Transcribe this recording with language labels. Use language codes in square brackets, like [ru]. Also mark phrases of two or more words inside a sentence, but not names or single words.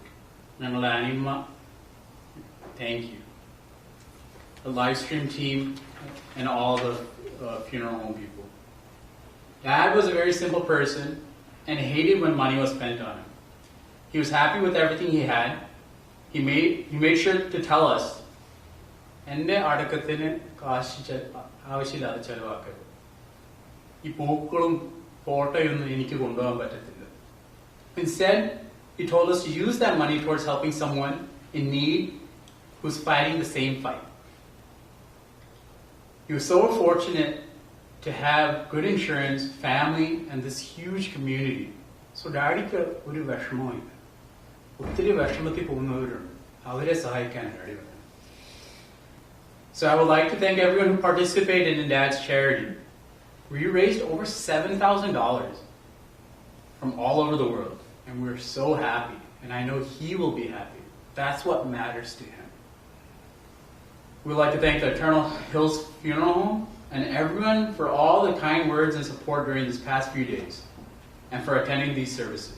[en] Nangalanima, thank you. The live stream team, and all the funeral home people. Dad was a very simple person and hated when money was spent on him. He was happy with everything he had. He made sure to tell us, [ml] "എന്റെ അടക്കത്തിന് കാശ് ആവശ്യമില്ലാതെ ചെലവാക്കരുത്. ഈ പൂക്കളും ഫോട്ടോയൊന്നും എനിക്ക് കൊണ്ടുപോവാൻ പറ്റത്തില്ല." [en] Instead, he told us to use that money towards helping someone in need who's fighting the same fight. He was so fortunate to have good insurance, family, and this huge community. [ml] So Daddyക്ക് ഒരു വിഷമമില്ല. ഒത്തിരി വിഷമത്തിൽ പോകുന്നവരുണ്ട്. അവരെ സഹായിക്കാനാണ് Daddy വരുന്നത്. [en] So I would like to thank everyone who participated in Dad's charity. We raised over $7,000 from all over the world, and we're so happy, and I know he will be happy. That's what matters to him. We'd like to thank the Eternal Hills Funeral Home and everyone for all the kind words and support during these past few days and for attending these services.